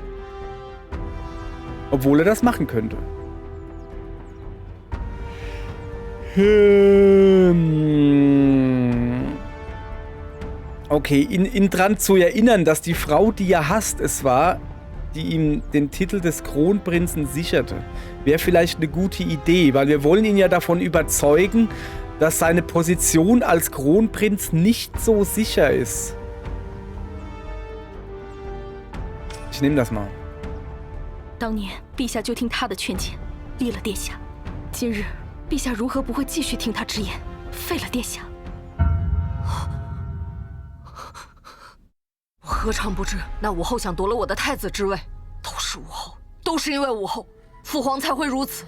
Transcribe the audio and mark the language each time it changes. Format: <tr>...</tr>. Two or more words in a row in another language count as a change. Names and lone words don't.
<de>Obwohl er das machen könnte. Okay, ihn dran zu erinnern, dass die Frau, die er hasst, es war, die ihm den Titel des Kronprinzen sicherte, wäre vielleicht eine gute Idee, weil wir wollen ihn ja davon überzeugen, dass seine Position als Kronprinz nicht so sicher ist. Ich nehme das mal.</de> <zh>当年陛下就听他的劝谏，立了殿下。今日陛下如何不会继续听他之言，废了殿下？我何尝不知，那武后想夺了我的太子之位，都是武后，都是因为武后，父皇才会如此。</zh>